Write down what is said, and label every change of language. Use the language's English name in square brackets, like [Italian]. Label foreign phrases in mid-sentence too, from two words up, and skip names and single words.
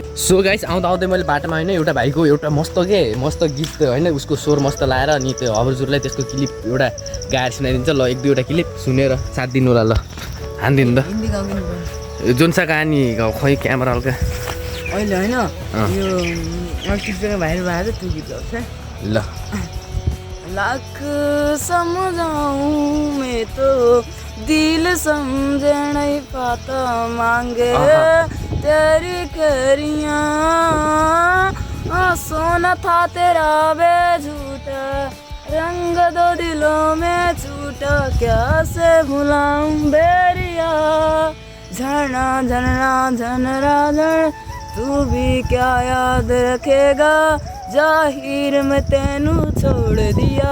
[Nepali] सो गाइस, आउँदै मैले बाटोमा होइन एउटा भाइको एउटा मस्त गीत होइन, उसको स्वर मस्त लाएर अनि त्यो हजुरलाई त्यसको क्लिप एउटा गाएर सुनाइदिन्छ। ल 1-2वटा क्लिप सुनेर साथ दिनु होला। ल हानिदिनु त जुनसा कहानी खै क्यामेरा हल्का अहिले होइन यो अर्किडसँग भाइरल भएको छ, त्यो गीत गाउँछ। ल [Hindi] ल लाख समझाऊं मैं तो दिल समझे नहीं पाता मांगे तेरी करियां सोना था तेरा बे झूठा रंग दो दिलों में छूटा कैसे भुलाऊं बेरिया झरना झरना झनरा झर तू भी क्या याद रखेगा जाहिर में तेनू छोड़ दिया